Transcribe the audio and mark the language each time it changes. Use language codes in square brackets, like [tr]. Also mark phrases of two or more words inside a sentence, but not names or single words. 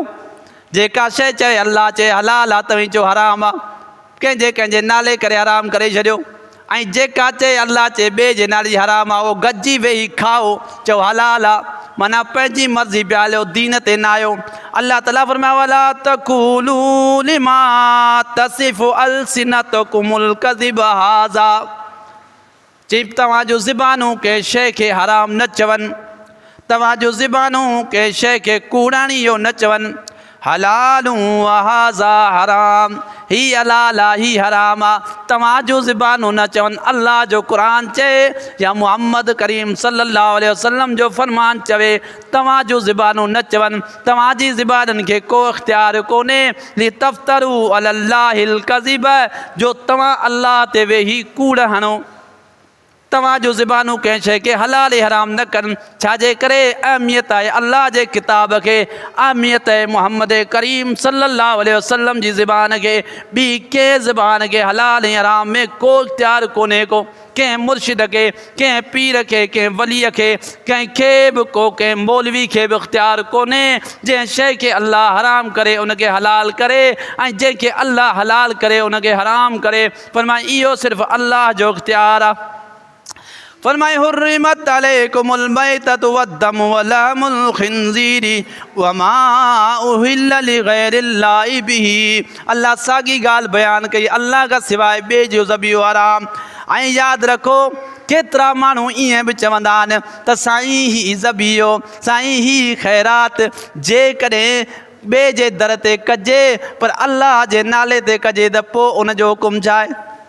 [sd] जेका शइ चए अल्लाह चए हलाल आहे तव्हीं चयो हराम आहे, कंहिंजे कंहिंजे नाले करे हराम करे छॾियो। ऐं जेका चए अल्लाह चए ॿिए जे नाले जी हराम आहे, उहो गॾिजी वेही खाओ चओ हलाल आहे, माना पंहिंजी मर्ज़ी पिया हलियो, दीन ते न आयो। अल्लाह ताला फरमायो [ar] ولا تقولوا لما تصف ألسنتكم الكذب هذا, [sd] चई तव्हांजो ज़िबानूं कंहिं शइ खे हराम न चवनि, तव्हांजो ज़िबानूं कंहिं शइ खे कूड़ाणी इहो न चवनि, [ar] حلال هذا حرام, [sd] ही हलाल आहे ही हराम आहे, तव्हांजो ज़िबानूं न चवनि। अल्लाह जो क़ुरान चए या मुहम्मद करीम [ar] صلى الله عليه وسلم [sd] जो फ़रमान चवे तव्हांजो ज़िबानूं न चवनि, तव्हांजी ज़िबाननि खे को इख़्तियार कोन्हे [ar] لتفتروا على الله الكذب, [sd] जो तव्हां अल्लाह ते वेही कूड़ हणो। तव्हांजो ज़िबानूं कंहिं शइ खे हलाल हराम न कनि, छाजे करे अहमियत आहे अल्लाह जे किताब खे, अहमियत आहे मुहम्मद करीम [ar] صلى الله عليه وسلم [sd] जी ज़िबान खे। ॿी कंहिं ज़िबान खे हलाल हराम में को इख़्तियार कोन्हे को, कंहिं मुर्शिद खे, कंहिं पीर खे, कंहिं वलीअ खे, कंहिंखे बि को, कंहिं मौलवी खे बि इख़्तियार कोन्हे जंहिं शइ खे अल्लाह हराम करे उनखे हलाल करे, ऐं जंहिंखे अल्लाह हलाल करे उनखे हराम करे। फरमाए इहो सिर्फ़ु अल्लाह जो इख़्तियार आहे। [ar] फरमाए حرمت عليكم الميتة والدم ولحم الخنزير وما أهل لغير الله به. [sd] अल्लाह साॻी ॻाल्हि बयानु कई, अल्लाह खां सवाइ ॿिए जो ज़बीहो हराम। ऐं यादि रखो केतिरा माण्हू ईअं बि चवंदा आहिनि त साईं ही ज़बीहो, साईं ही ख़ैरात जेकॾहिं ॿिए जे दर ते कजे पर अल्लाह जे नाले ते कजे त पोइ उनजो हुकुम छा आहे?